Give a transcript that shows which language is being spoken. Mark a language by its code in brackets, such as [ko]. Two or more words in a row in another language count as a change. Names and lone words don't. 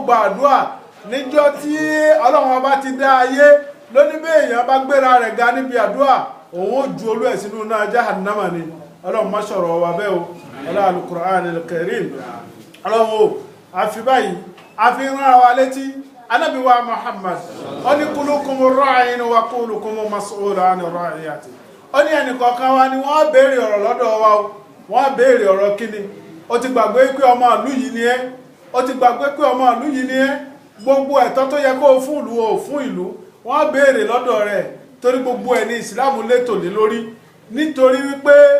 [yo] gba àdúrà níjọ́ tí Ọlọ́run ọba ti dá ayé lóní bí èèyàn bá gbéra rẹ̀ ga níbi àdúrà òun ó ju olú ẹ̀ sínú náà jahannama ni Ọlọ́run má sọ̀rọ̀ wa bẹ́ẹ̀ o ọlá [ar] القرآن الكريم [yo] Ọlọ́run o àfi báyìí àfi rán wa létí Ànábì wa Muhammad ó ní [ar] كلكم راع وكلكم مسؤول عن رعيته [yo] ó ní ẹnìkọ̀ọ̀kan wa ni wọ́n béèrè ọ̀rọ̀ lọ́dọ̀ wa o wọ́n béèrè ọ̀rọ̀ kíni ó ti gbàgbé pé ọmọ ìlú yìí ni ẹ́ ó ti gbàgbé pé ọmọ ìlú yìí ni ẹ́ gbogbo ẹ̀tọ́ tó yẹ kó o fún ìlú o fún ìlú wọ́n béèrè lọ́dọ̀ rẹ̀ torí gbogbo ẹ̀ ní ìsìláàmù létò lé lórí nítorí wípé